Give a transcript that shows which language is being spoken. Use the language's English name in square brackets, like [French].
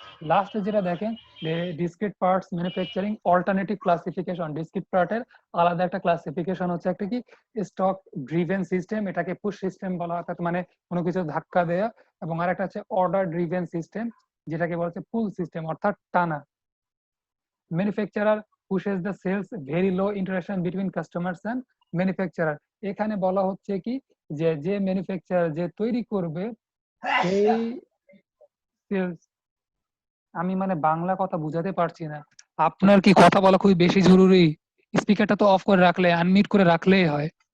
[Bangla] লাস্টে যেটা দেখেন যে discrete parts manufacturing alternative classification, discrete পার্টের আলাদা একটা ক্লাসিফিকেশন হচ্ছে একটা কি স্টক ড্রিভেন সিস্টেম, এটাকে পুশ সিস্টেম বলা হয়, মানে কোনো কিছু ধাক্কা দেয়া, এবং আরেকটা হচ্ছে অর্ডার ড্রিভেন সিস্টেম, যেটাকে বলা হচ্ছে পুল সিস্টেম অর্থাৎ টানা। [English] Manufacturer pushes the sales, very low interaction between customers and manufacturer। [Bangla] এখানে বলা হচ্ছে কি যে যে ম্যানুফ্যাকচারার যে তৈরি করবে সেই সেলস, আমি মানে বাংলা কথা বুঝাতে পারছি না, আপনার কি কথা বলা খুবই বেশি জরুরি? স্পিকারটা তো অফ করে রাখলে, আনমিউট করে রাখলেই হয়।